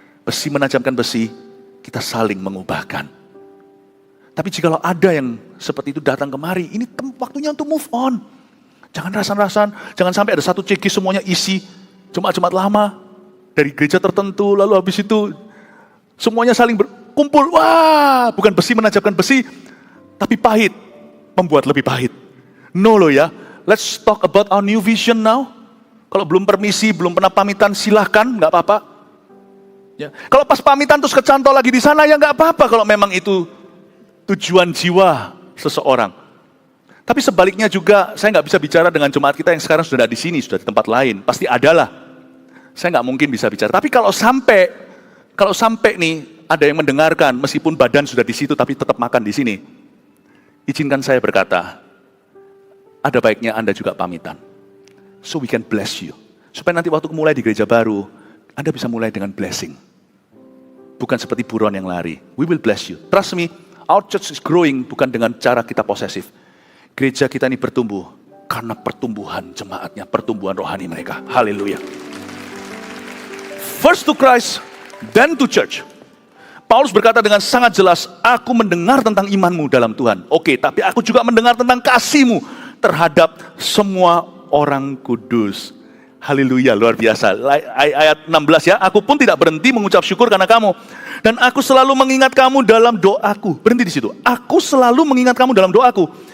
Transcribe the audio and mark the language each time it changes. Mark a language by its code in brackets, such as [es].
[id] Besi menajamkan besi, kita saling mengubahkan. Tapi jikalau ada yang seperti itu datang kemari, ini waktunya untuk [en] move on. [id] Jangan rasan-rasan, jangan sampai ada satu CG semuanya isi jemaat-jemaat lama dari gereja tertentu, lalu habis itu semuanya saling berkumpul. Wah, bukan besi menajamkan besi, tapi pahit membuat lebih pahit. [en] No loh ya, let's talk about our new vision now. [id] Kalau belum permisi, belum pernah pamitan, silahkan, nggak apa-apa. Ya. Kalau pas pamitan terus kecantol lagi di sana, ya nggak apa-apa kalau memang itu tujuan jiwa seseorang. Tapi sebaliknya juga, saya nggak bisa bicara dengan jemaat kita yang sekarang sudah di sini, sudah di tempat lain. Pasti adalah. Saya nggak mungkin bisa bicara. Tapi kalau sampai nih ada yang mendengarkan, meskipun badan sudah di situ, tapi tetap makan di sini. Izinkan saya berkata, ada baiknya Anda juga pamitan. [en] So we can bless you. [id] Supaya nanti waktu mulai di gereja baru, Anda bisa mulai dengan blessing. Bukan seperti buron yang lari. [en] We will bless you. Trust me, our church is growing [id] bukan dengan cara kita posesif. Gereja kita ini bertumbuh karena pertumbuhan jemaatnya, pertumbuhan rohani mereka. Haleluya. [en] First to Christ, then to church. [id] Paulus berkata dengan sangat jelas, aku mendengar tentang imanmu dalam Tuhan. Oke, tapi aku juga mendengar tentang kasihmu terhadap semua orang kudus. Haleluya, luar biasa. Ayat 16 ya, aku pun tidak berhenti mengucap syukur karena kamu. Dan aku selalu mengingat kamu dalam doaku. Berhenti di situ. Aku selalu mengingat kamu dalam doaku.